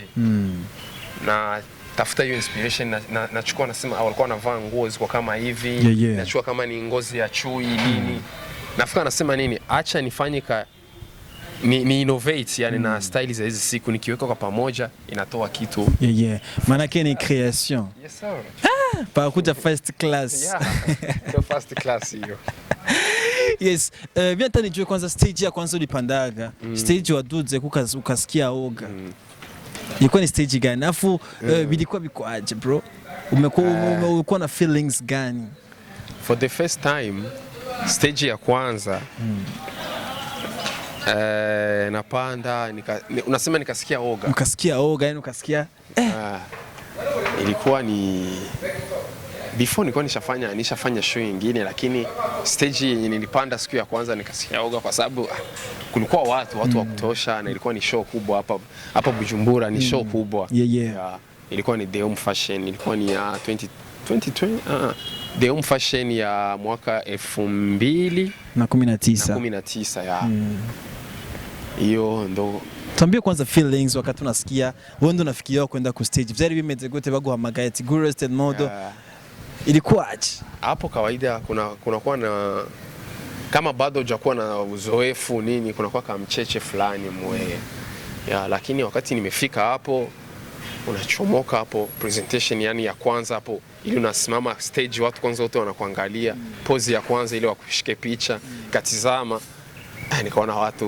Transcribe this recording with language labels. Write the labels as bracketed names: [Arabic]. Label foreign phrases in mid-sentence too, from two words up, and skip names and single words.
[Swahili] Na tafuta hiyo inspiration nachukua nasema walikuwa wanavaa nguo ziko kama hivi, nachukua kama ni ngozi ya chui nini. Nafika nasema nini, acha nifanye ni innovate yani na style za hizi siku nikiweka kwa pamoja inatoa kitu. Maana yake ni creation. Yes sir. Pa kuja first class. The first class hiyo. Yes, vianta nijue kwanza stage ya kwanza ulipandaga. Stage waduze ukasikia oga. Ilikuwa ni stage gani? Afu bilikuwa bikoaje bro? Umekuwa na feelings gani? [English] For the first time [Swahili] stage ya kwanza napanda unasema nikasikia oga. Ukasikia oga yani ukasikia ilikuwa ni before nilikuwa nishafanya show nyingine, lakini stage yenye nilipanda siku ya kwanza nikasikia oga kwa sababu kulikuwa watu wa kutosha na ilikuwa ni show kubwa hapa Bujumbura, ni show kubwa. Ilikuwa ni The Home Fashion, ilikuwa ni ya 2020 The Home Fashion ya mwaka 2019 ya. Hiyo ndo. Tuambie kwanza feelings wakati unasikia wewe ndo unafikiria kwenda ku stage. [Rundi] Vyari bimeze gute baguhamagaye ati Gurusted Model. [Swahili] Ilikuwa aje? Hapo kawaida kuna kuwa na kama bado hujakuwa na uzoefu nini, kuna kuwa kama mcheche fulani mwe. Lakini wakati nimefika hapo unachomoka hapo presentation yani ya kwanza hapo, ili unasimama stage watu kwanza wote wanakuangalia, pose ya kwanza ile wakushike picha, katizama nikaona watu